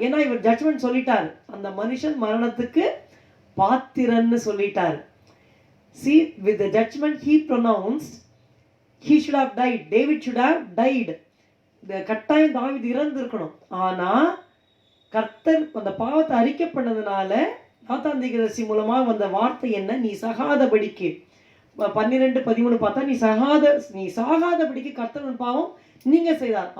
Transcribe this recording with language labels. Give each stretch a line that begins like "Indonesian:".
Tamil: ஏன்னா இவர் ஜட்ஜ்மெண்ட் சொல்லிட்டார், அந்த மனுஷன் மரணத்துக்கு பாத்திரன்னு சொல்லிட்டார்.
English: See, with the judgment he pronounced, he should have died. David should have died.
Tamil: கட்டாயம் தாவீது இறந்திருக்கணும். ஆனா கர்த்தர் அந்த பாவத்தை அறிக்கை பண்ணதுனால நாத்தான் தீர்க்கதரிசி மூலமாக வந்த வார்த்தை என்ன? நீ சகாதபடிக்கு 12:13 பார்த்தா நீ சாகாதபடிக்கு கர்த்தர் பாவம் நீங்க செய்தார்.